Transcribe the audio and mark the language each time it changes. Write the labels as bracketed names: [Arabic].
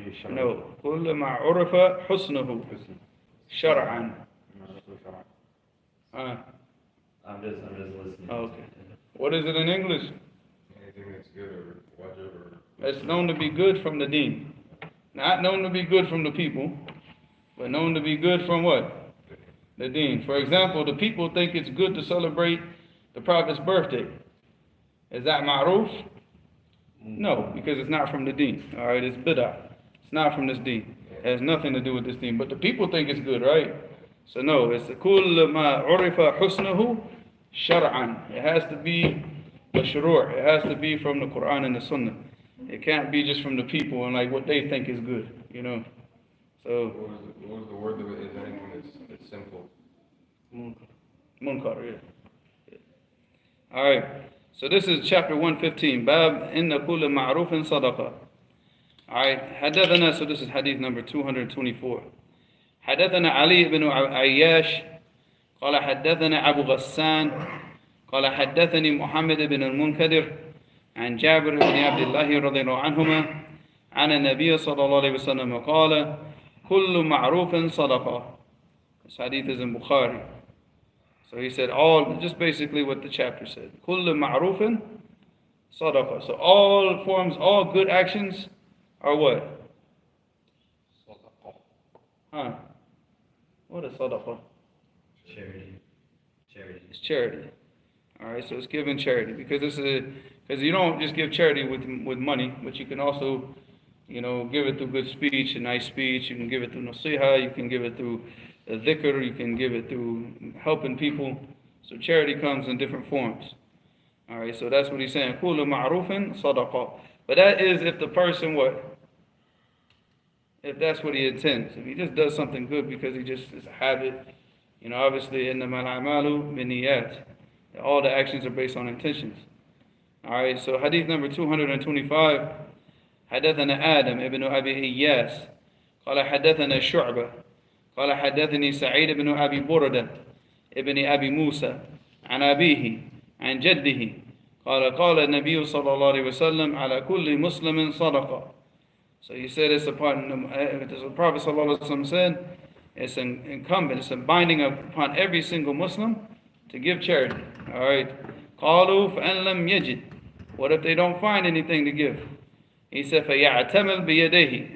[Arabic] No, كل ما عرف حسنه شرعا. [English] I'm just listening. Okay. What is it in English? Anything that's good or wajib or That's known to be good from the deen. Not known to be good from the people, but known to be good from what? The deen. For example, the people think it's good to celebrate the Prophet's birthday. Is that ma'ruf? No, because it's not from the deen. Alright, it's bid'ah. It's not from this deen. It has nothing to do with this deen. But the people think it's good, right? So no, it's [Arabic] كُلُّ مَا عُرِفَ حُسْنُهُ شَرْعًا. [English] It has to be mashru'. It has to be from the Quran and the Sunnah. It can't be just from the people and like what they think is good, you know. So what was the word of it? Is anything that's sinful? Munkar, yeah. Alright. So this is chapter 115. Bab inna kulla ma'rufin sadaqa. Alright. Hadathana, so this is hadith number 224. [Arabic] حدثنا علي بن عياش قال حدثنا أبو غسان قال حدثني محمد بن المنكدر عن جابر بن عبد الله رضي الله عنهما عن النبي صلى الله عليه وسلم قال كل معروف صدقة. [English] This hadith is in Bukhari. So he said all, just basically what the chapter said. [Arabic] كل معروف صدقة. [English] So all forms, all good actions are what? Huh? What is sadaqah? Charity. It's charity. Alright, so it's giving charity. Because you don't just give charity with money, but you can also, you know, give it through good speech, a nice speech. You can give it through nasiha, you can give it through a dhikr, you can give it through helping people. So charity comes in different forms. Alright, so that's what he's saying. [Arabic] كُلُّ مَعْرُوفٍ صَدَقَةٍ. [English] But that is if the person what? If that's what he intends. If he just does something good because it's a habit, you know, obviously, [Arabic] إِنَّمَا الْأَعْمَالُ بِالنِّيَّاتِ. [English] All the actions are based on intentions. Alright, so hadith number 225. [Arabic] حدثنا آدم ابن أبي إياس قال حدثنا شعبة قال حدثني سعيد بن أبي بردة ابن أبي موسى عن أبيه عن جده قال قال النبي صلى الله عليه وسلم على كل مسلم صدقة. [English] So he said it's upon the Prophet ﷺ said it's incumbent, it's a binding upon every single Muslim to give charity. [Arabic] Alright. قالوا فَأَنْ لَمْ يَجِدْ. [English] What if they don't find anything to give? He said [Arabic] فَيَعْتَمِلْ بِيَدَيْهِ.